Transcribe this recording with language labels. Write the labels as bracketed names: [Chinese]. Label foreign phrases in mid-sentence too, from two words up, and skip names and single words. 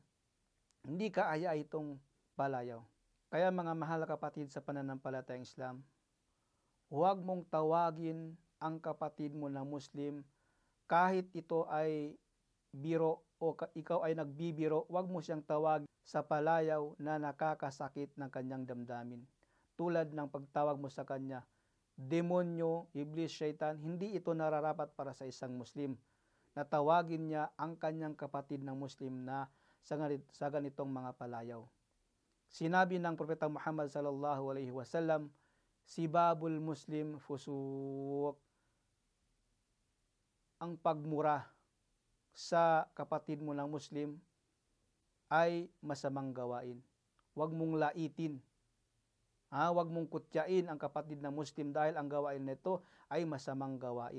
[Filipino] Hindi kaaya itong palayaw. Kaya mga mahal na kapatid sa pananampalatayang Islam, huwag mong tawagin ang kapatid mo na Muslim kahit ito ay biro o ikaw ay nagbibiro, huwag mo siyang tawag sa palayaw na nakakasakit ng kanyang damdamin. Tulad ng pagtawag mo sa kanya, demonyo, iblis, syaitan, hindi ito nararapat para sa isang Muslim. Natawagin niya ang kanyang kapatid ng Muslim na sa ganitong mga palayaw. Sinabi ng Propeta Muhammad [Arabic] صلى الله عليه وسلم سباب المسلم فسوق. [Filipino] Ang pagmura sa kapatid mo ng Muslim ay masamang gawain. Huwag mong laitin. Huwag mong kutyain ang kapatid ng Muslim dahil ang gawain nito ay masamang gawain.